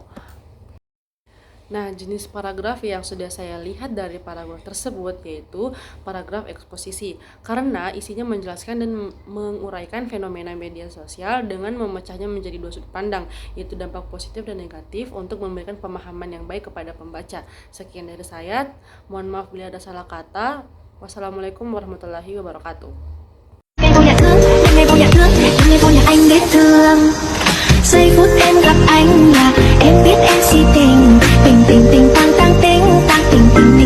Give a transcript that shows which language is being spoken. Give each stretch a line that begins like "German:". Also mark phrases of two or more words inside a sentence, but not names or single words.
Indonesian: Nah, jenis paragraf yang sudah saya lihat dari paragraf tersebut yaitu paragraf eksposisi, karena isinya menjelaskan dan menguraikan fenomena media sosial dengan memecahnya menjadi dua sudut pandang, yaitu dampak positif dan negatif untuk memberikan pemahaman yang baik kepada pembaca. Sekian dari saya, mohon maaf bila ada salah kata.
Arabic: والسلام عليكم ورحمة الله وبركاته.
Vietnamese: Giây phút em gặp anh là em biết em si tình, tình tình tình tang tang tình tang tình.